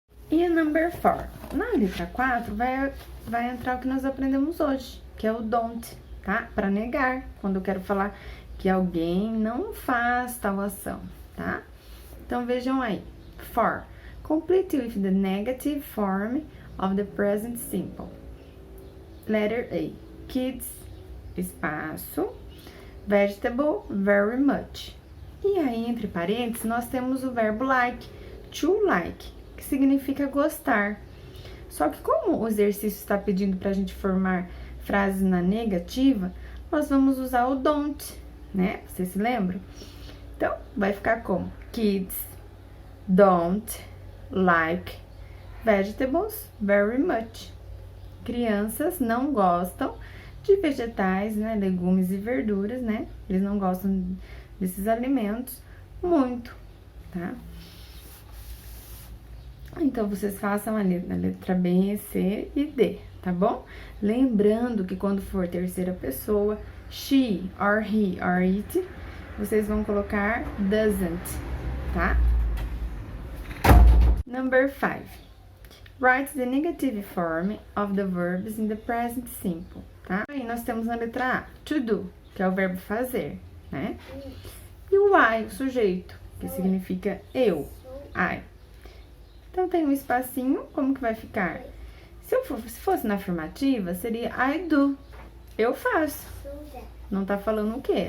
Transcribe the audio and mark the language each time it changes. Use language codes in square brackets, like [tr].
[pt] E a number 4. Na letra 4 vai entrar o que nós aprendemos hoje, que é o don't, tá? Para negar, quando eu quero falar que alguém não faz tal ação, tá? Então, vejam aí. 4. [en] Complete with the negative form of the present simple. Letter A. Kids, espaço, vegetable, very much. [pt] E aí, entre parênteses, nós temos o verbo like, to like, que significa gostar. Só que como o exercício está pedindo para a gente formar frases na negativa, nós vamos usar o don't, né? Vocês se lembram? Então, vai ficar como? [en] Kids don't like vegetables very much. [pt] Crianças não gostam de vegetais, né? Legumes e verduras, né? Eles não gostam desses alimentos muito, tá? Então, vocês façam a letra B, C e D, tá bom? Lembrando que quando for terceira pessoa, she, or he, or it, vocês vão colocar doesn't, tá? [en] Number 5. Write the negative form of the verbs in the present simple. [pt] tá? Aí nós temos na letra A, to do, que é o verbo fazer, né? E o I, o sujeito, que significa eu, I. Então tem um espacinho, como que vai ficar? Se fosse na afirmativa, seria I do, eu faço. Não tá falando o quê?